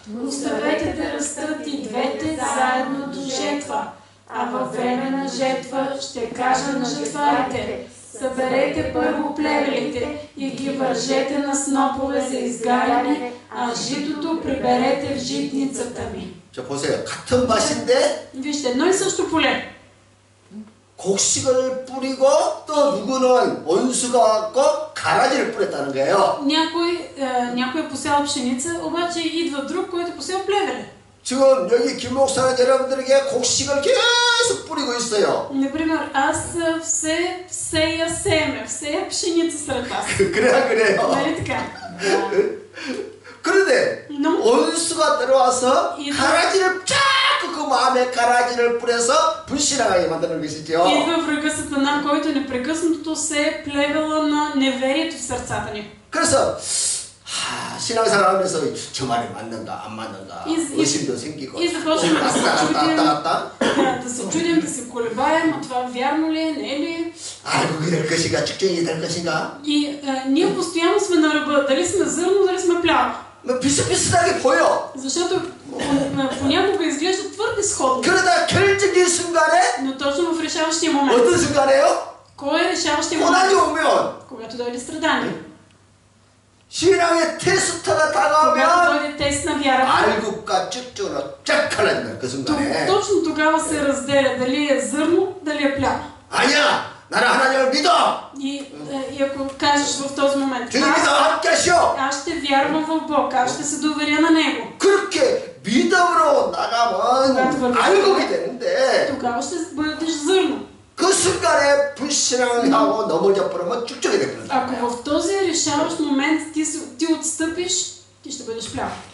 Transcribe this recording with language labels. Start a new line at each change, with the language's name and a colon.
Bulgarian: Оставете да растат и двете заедно до жетва. А във време на жетва ще кажа на жетварите: съберете първо плевелите и ги вържете на снопове за изгаряне, а житото приберете в житницата ми.
Korean: 자, 보세요. 같은 밭인데
Bulgarian: Вижте, едно и също поле.
Korean: 곡식을 뿌리고 또 누구는 원수가 왔고 가라지를 뿌렸다는 거예요.
Bulgarian: някой е посял пшеница, обаче идва друг, който е посял плевеле.
Korean: 지금 여기 김 목사는 여러분들에게 곡식을 계속 뿌리고 있어요.
Bulgarian: Например, аз всея семе, всея пшеница сред вас.
Korean: 그래요.
Bulgarian: Нали така?
Korean: 그런데 원수가 들어와서 가라지를 자꾸 그 마음에 가라지를 뿌려서 불신앙하게 만드는 것이죠.
Bulgarian: Идва врага Сатана, който непрекъснато се е плевела на неверието в сърцата ни.
Korean: 그래서 신앙생활 하면서 저 말이 맞는가 안 맞는가 의심도 생기고
Bulgarian: започваме
Korean: 왔다
Bulgarian: да се чудим, да се колебаем, а това вярно ли е, не е ли?
Korean: 알곡이 될 것인가 쭉정이 될 것인가.
Bulgarian: И ние постоянно сме на ръба, дали сме зърно, дали сме плява.
Korean: 비슷비슷하게 보여.
Bulgarian: Защото понякога изглежда твърде сходно.
Korean: 그러다 결정적인 순간에
Bulgarian: Но точно в решаващия момент.
Korean: 어떤 순간에요?
Bulgarian: Кой е решаващия момент?
Korean: 고난이 오면
Bulgarian: Когато дойде страдание.
Korean: 신앙의 테스트가 다가오면
Bulgarian: Когато дойде тест на вяра.
Korean: 알곡과 쭉정으로 쫙 갈라진다 그 순간에.
Bulgarian: Точно тогава се разделя дали е зърно, дали е плява.
Korean: 아니야, 나는 하나님을 믿어.
Bulgarian: И ако кажеш в този момент:
Korean: 주님께서 함께하시오.
Bulgarian: аз ще вярвам в Бог, аз ще се доверя на Него.
Korean: 그렇게 믿음으로 나가면 알곡이 되는데
Bulgarian: Тогава ще бъдеш зърно.
Korean: 그 순간에 불신앙을 하고 넘어져 버리면 쭉정이 되거든.
Bulgarian: Ако в този решаващ момент ти отстъпиш, ти ще бъдеш пляв.